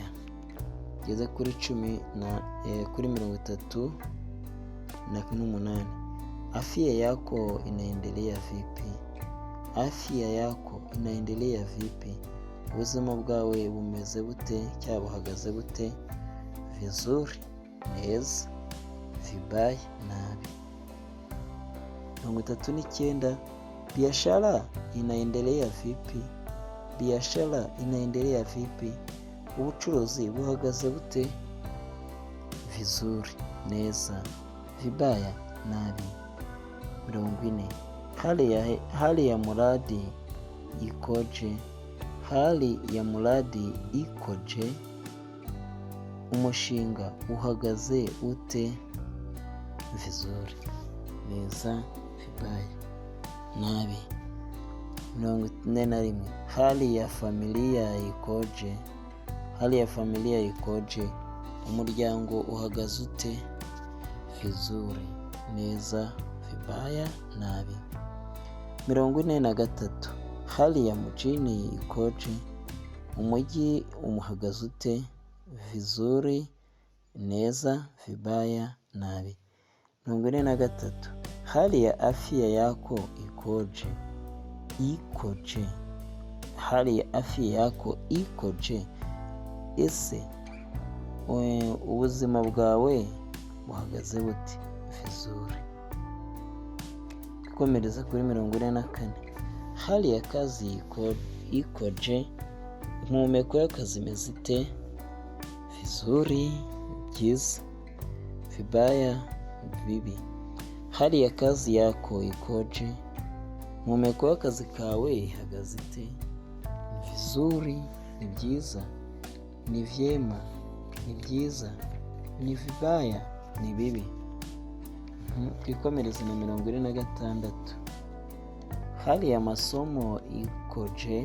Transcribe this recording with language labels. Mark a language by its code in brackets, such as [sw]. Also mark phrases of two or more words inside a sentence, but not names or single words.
[rw] Geze kuri 38. [sw] Afya yako inaendelea vipi? Afya yako inaendelea vipi? [rw] Ubuzima bwawe bumeze bute cyangwa buhagaze bute? [sw] Vizuri, neza, vibaya, nabi. 39. Biashara inaendelea vipi? Biashara inaendelea vipi? [rw] Ubucuruzi buhagaze bute? [sw] Vizuri, neza, vibaya, nabi. 40. Hali ya mradi ikoje? Hali ya mradi ikoje? [rw] Umushinga uhagaze ute? [sw] Vizuri, neza, vibaya, nabi. 41. Hali ya familia ikoje? Hali ya familia ikoje? [rw] Umuryango uhagaze ute? [sw] Vizuri, neza, vibaya, nabi. 43. Hali ya mjini ikoje? [rw] Umujyi umuhagaze ute? [sw] Vizuri, neza, vibaya, nabi. 43. Hali ya afya yako ikoje? Ikoje. Hali ya afya yako ikoje? [rw] Ese ubuzima bwawe buhagaze bute? Vizuri. Komereza kuri 44. [sw] Hali ya kazi ikoje? [rw] Impumeko y'akazi imeze ite? [sw] Vizuri, byiza, vibaya, bibi. Hali ya kazi yako ikoje? [rw] Impumeko y'akazi kawe ihagaze ite? Vizuri, ni byiza, [sw] ni vyema, [rw] ni byiza, [sw] ni vibaya, [rw] ni bibi. Twikomereze na 46. [sw] Hali ya masomo ikoje?